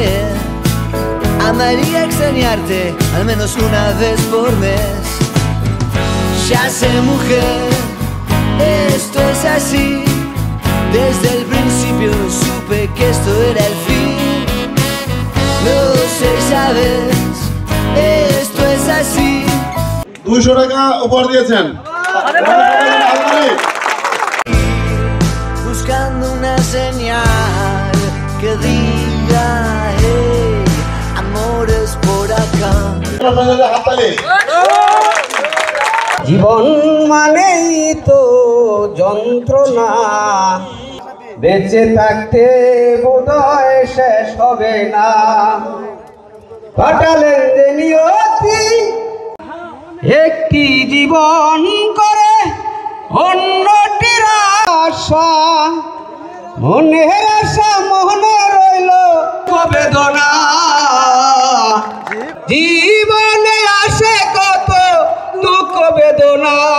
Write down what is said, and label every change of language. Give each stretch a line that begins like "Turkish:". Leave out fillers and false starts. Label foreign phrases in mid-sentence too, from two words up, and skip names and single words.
Spanish: Amaría extrañarte al menos una vez por mes. Ya sé, mujer, esto es así, desde el principio supe que esto era el fin. Lo sé, sabes, esto es así.
Bangla: 200 টাকা উপহার দিয়েছেন।
Spanish: Buscando una señal que diga hey, amores por acá.
Bangla: জীবন মানেই তো যন্ত্রণা, বেঁচে থাকতে বোধহয় শেষ হবে না। পাঠালেন যে নিয়তি একটি জীবন করে অন্যটির আশা, মনের আশা মনে রইল বেদনা, জীবনে আসে কত দুঃখ বেদনা।